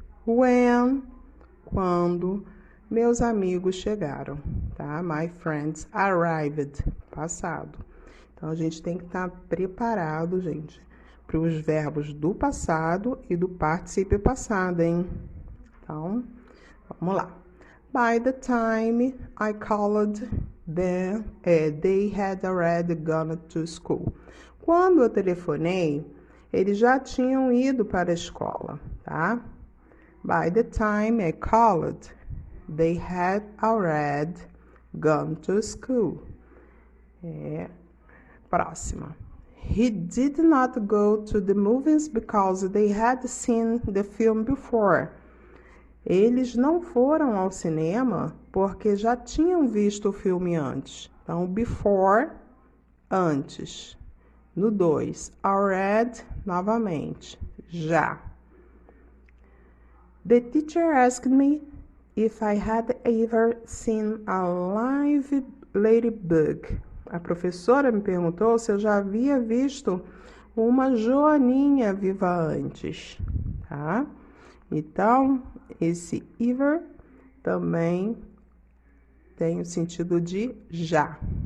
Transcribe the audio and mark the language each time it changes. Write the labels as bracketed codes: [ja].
[pt] When, quando meus amigos chegaram, tá? [en] My friends arrived, [pt] passado. Então, a gente tem que estar preparado, gente, para os verbos do passado e do particípio passado, hein? Então, vamos lá. [en] By the time I called them, they had already gone to school. [pt] Quando eu telefonei, eles já tinham ido para a escola, tá? [en] By the time I called, they had already gone to school. Próxima. He did not go to the movies because they had seen the film before. [pt] Eles não foram ao cinema porque já tinham visto o filme antes. Então, before, antes. No 2, already, novamente, já. [en] The teacher asked me if I had ever seen a live ladybug. [pt] A professora me perguntou se eu já havia visto uma joaninha viva antes, tá? Então, esse ever também tem o sentido de já.